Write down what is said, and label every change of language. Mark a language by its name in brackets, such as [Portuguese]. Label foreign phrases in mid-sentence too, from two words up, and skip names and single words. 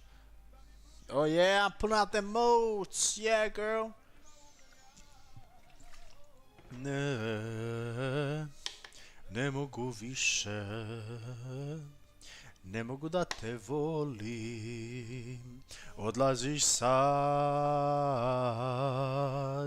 [English] Oh yeah, I'm pulling out them modes. Yeah, girl. [Bosnian] Ne mogu više, ne mogu da te volim, odlaziš sad.